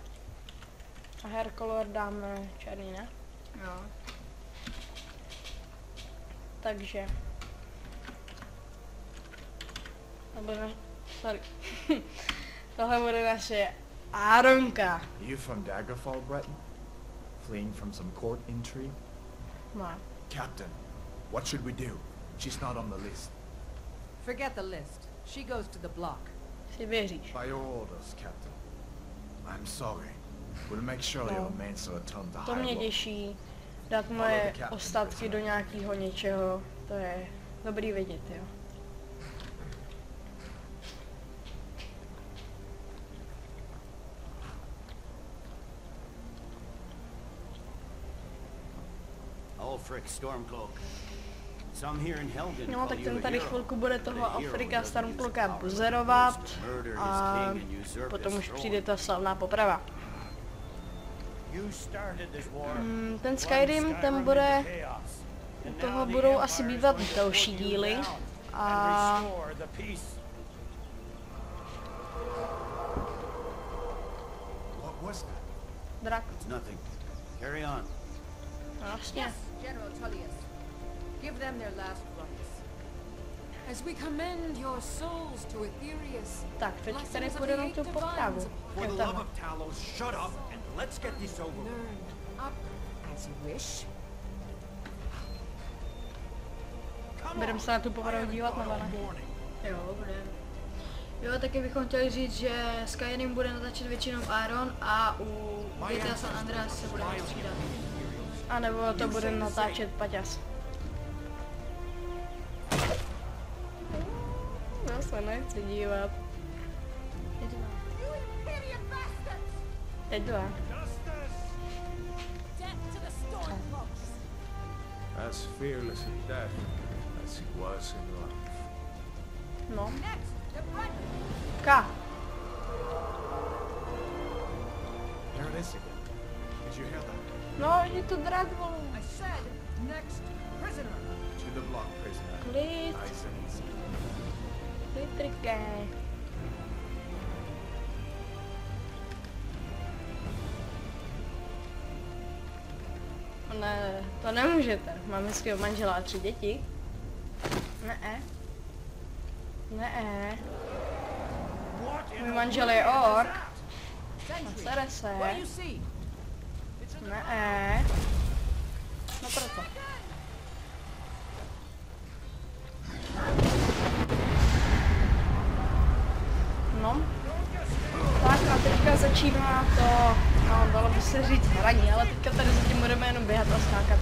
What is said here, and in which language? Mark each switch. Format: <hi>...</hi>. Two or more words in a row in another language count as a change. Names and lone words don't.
<cs>A</cs> <en>hair color</en> <cs>dáme černý, ne? Jo. Takže. Sorry. Tohle bude naše Aaronka.</cs> <en>You from Daggerfall, Breton? Fleeing from some court intrigue? No. Captain, what should we do? She's not on the list. Forget the list. She goes to the block.</en> <cs>Si věříš.</cs> <en>By your orders, Captain. I'm sorry. We'll make sure your mates are returned to</en> <cs>To mě</cs> <en>Hyrule.</en> <cs>těší. Dát moje ostatky do nějakého něčeho. To je dobrý vědět, jo.</cs> <en>Ulfric Stormcloak. Some here in Helgen</en> <cs>No,</cs> <en>call</en> <cs>tak</cs> <en>you</en> <cs>ten</cs> <en>a</en> <cs>tady</cs> <en>hero.</en> <cs>chvilku bude toho</cs> <en>But a hero</en> <cs>Ulfrika</cs> <en>doesn't</en> <cs>Stormcloaka</cs> <en>use power</en> <cs>buzerovat</cs> <en>to murder his</en> <cs>a</cs> <en>king and usurp</en> <cs>potom</cs> <en>his</en> <cs>už</cs> <en>throne.</en> <cs>přijde ta slavná poprava.</cs> <en>You started this war.</en> <cs>Ten Skyrim, ten bude, toho budou asi bývat další díly a</cs> <en>What was that?</en> <cs>drak,</cs> <en>It's nothing. Carry on.</en> <cs>vlastně.</cs> <en>General Tullius. Give them their last rites. As we commend your souls to Aetherius.</en> <cs>Tak, teď tady půjde na tu popravu.</cs> <en>For</en> <cs>Jo,</cs> <en>the</en> <cs>tam.</cs> <en>love of Talos, shut up and let's get this over with. Learn up as you wish.</en> <cs>Budeme se na tu popravu dívat, nebo ne? Jo, bude. Jo, taky bychom chtěli říct, že Skyrim bude natáčet většinou Aaron a u GTA San Andreas se bude střídat. A nebo to bude natáčet Paťas. Já se nechci dívat. Teď dva.</cs> <en>As fearless in death as he was in life.</en> <cs>No. Ka.</cs> <en>Here it is again. Did you hear that?</en> <cs>No, je to drak, vole.</cs> <en>I said next prisoner. To the block, prisoner.</en> <cs>Klid,</cs> <en>Nice and easy.</en> <cs>klitriké. Ne, to nemůžete. Mám hezkého manžela a 3 děti. Ne. Ne. Můj manžel je ork. A sere se.</cs> <en>What do you see?</en> <cs>Ne. No proto. začíná to, no, dalo by se říct hraní, ale teďka tady zatím budeme jenom běhat a skákat.</cs>